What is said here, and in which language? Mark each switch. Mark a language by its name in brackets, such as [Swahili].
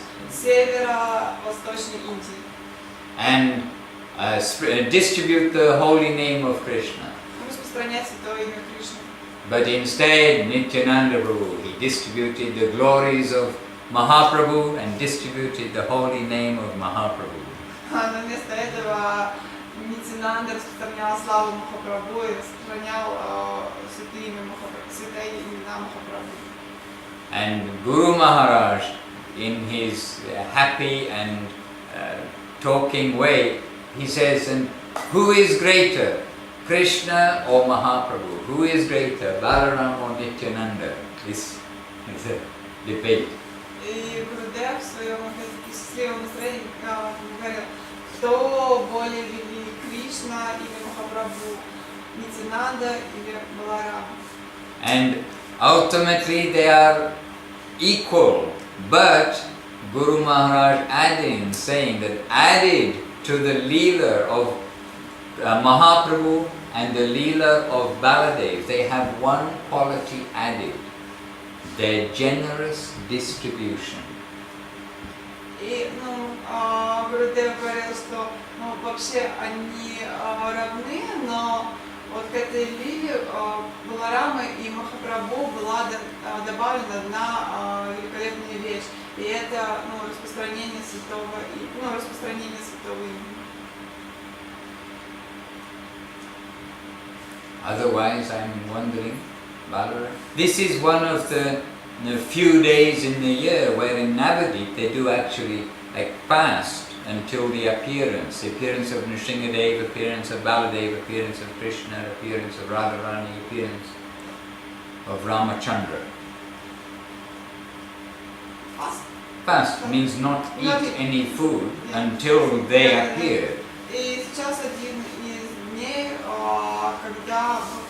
[Russian] северо-восточной Индии. [English] And distribute the holy name of Krishna. [Russian] Распространять святое имя Кришны. [English] But instead, Nityananda Prabhu, he distributed the glories of Mahaprabhu and distributed the holy name of Mahaprabhu. [Russian] Но вместо этого Нитянанда распространял славу Махапрабху и распространял святые имена Махапрабху. [English] And Guru Maharaj, in his happy and talking way, he says, and who is greater, Krishna or Mahaprabhu? Who is greater, Balaram or Nityananda? This is a debate. [Russian] И Гурудев в своем счастливом настроении говорил, кто более велик, Кришна или Махапрабху, Нитянанда или Баларам. [English] And ultimately they are equal, but Guru Maharaj adding, saying that added to the Leela of Mahaprabhu and the Leela of Baladev, they have one quality added, their generous distribution. [Russian] И Гурудев говорил, что вообще они равны, но вот к этой лиле Баларама и Махапрабху была добавлена одна великолепная вещь, и это распространение святого имени. [English] Otherwise, I'm wondering, Balaram, this is one of the few days in the year where in Navadip they do actually fast until the appearance of Nrsingadev, appearance of Baladev, appearance of Krishna, appearance of Radharani, appearance of Ramachandra. Fast means not eat any food until they appear. [Russian] И сейчас один из дней, когда